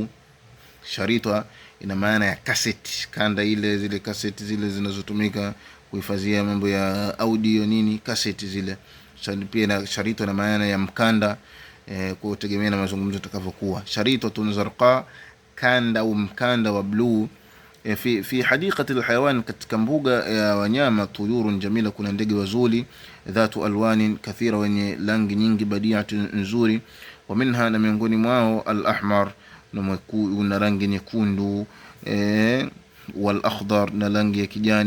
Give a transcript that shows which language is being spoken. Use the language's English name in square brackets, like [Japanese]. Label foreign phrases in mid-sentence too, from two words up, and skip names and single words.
[Swahili] Sharita ina maana ya cassette, kanda ile, zile cassette zile zinazotumika kuhifadhia mambo ya audio nini, cassette zile. Pia na sharita na maana ya mkanda, kutegemea na mazungumzo yatakavyokuwa. [Arabic] شريطة زرقاء, [Swahili] kanda au mkanda wa blue. [Arabic] في حديقة الحيوان, [Swahili] katika mbuga ya wanyama. [Arabic] طيور جميلة, [Swahili] kuna ndege wazuri. [Arabic] ذات ألوان كثيرة, [Swahili] wenye rangi nyingi. Badiatu, nzuri. [Arabic] ومنها, [Swahili] na miongoni mwao. Al-ahmar, na rangi nyekundu. Wal akhdar, na rangi ya kijani.